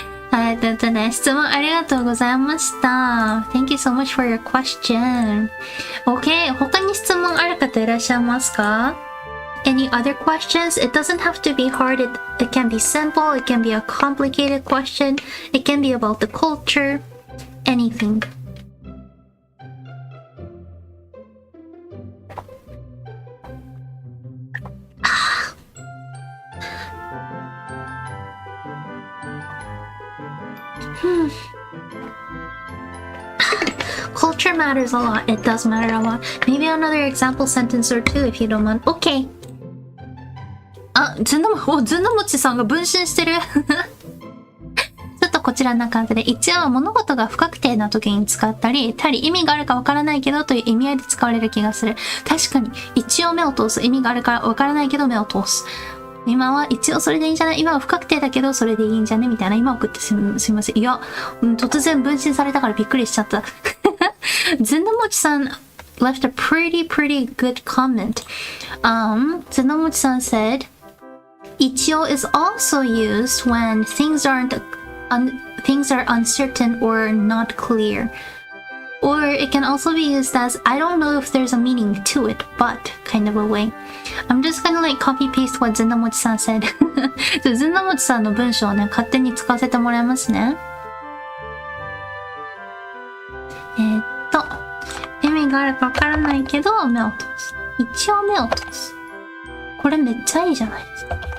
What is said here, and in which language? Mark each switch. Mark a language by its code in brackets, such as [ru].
[ja] はい、質問ありがとうございました。 [en] Thank you so much for your question. [ja] Okay, 他に質問ある方いらっしゃいますか? [en] Any other questions? It doesn't have to be hard. It can be simple. It can be a complicated question. It can be about the culture. Anything. Culture matters a lot. It does matter a lot. Maybe another example sentence or two if you don't mind. Okay. [ja] あ、ずんのもちさんが分身してる。ちょっとこちらな感じで、一応物事が不確定な時に使ったり、意味があるかわからないけどという意味合いで使われる気がする。確かに、一応目を通す。意味があるかわからないけど目を通す。今は一応それでいいんじゃない？今は不確定だけどそれでいいんじゃねみたいな。今送ってすみません。いや、突然分身されたからびっくりしちゃった。 [en] ずんのもちさん left a pretty good comment. ずんのもちさん said, 一応 is also used when things are uncertain or not clear. Or it can also be used as, I don't know if there's a meaning to it, but kind of a way. I'm just gonna like copy paste what ずんのもちさん said. [ja] ずんのもちさんの文章をね、勝手に使わせてもらいますね。意味があるかわからないけど、目を通す。一応目を通す。これめっちゃいいじゃないですか。